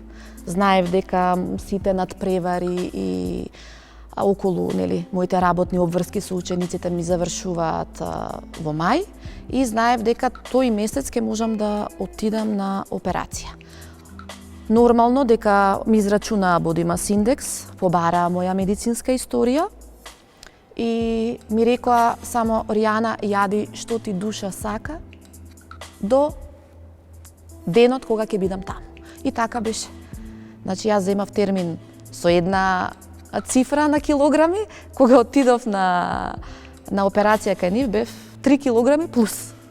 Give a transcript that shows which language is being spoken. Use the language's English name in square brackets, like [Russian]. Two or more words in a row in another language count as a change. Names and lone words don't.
[Macedonian] Знаев дека сите надпревари и околу моите работни обврски со учениците ми завршуваат во мај и знаев дека тој месец ќе можам да отидам на операција. Нормално дека ми израчунаа [English] body mass index, [Macedonian] побараа моја медицинска историја и ми рекоа само Ријана, јади што ти душа сака до денот кога ќе бидам таму. И така беше. Значи јас земав термин со една цифра на килограми, кога отидов на операција кај нив бев 3 килограми плюс.